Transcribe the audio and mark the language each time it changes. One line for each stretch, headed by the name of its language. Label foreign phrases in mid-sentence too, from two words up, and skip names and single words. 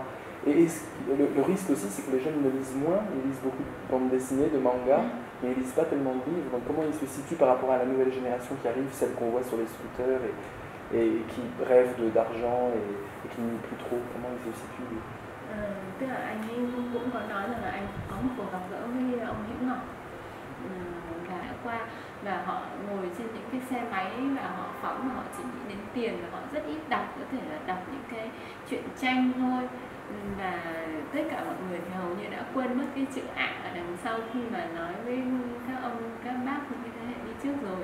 French: Et le risque aussi, c'est que les jeunes ne lisent moins, ils lisent beaucoup de bandes dessinées, de mangas, mais ils lisent pas tellement de livres. Donc comment ils se situent par rapport à la nouvelle génération qui arrive, celle qu'on voit sur les scooters et qui rêve d'argent et qui nie plus trop, comment ils se situent?
Vietnamese: Tức là anh ấy cũng có nói rằng là anh có một cuộc gặp gỡ với ông Hữu Ngọc và qua, và họ ngồi trên những cái xe máy và họ phóng, và họ chỉ nghĩ đến tiền, và họ rất ít đọc, có thể là đọc những cái truyện tranh thôi, và tất cả mọi người thì hầu như đã quên mất cái chữ ạ ở đằng sau khi mà nói với các ông, các bác, những cái thế hệ đi trước rồi.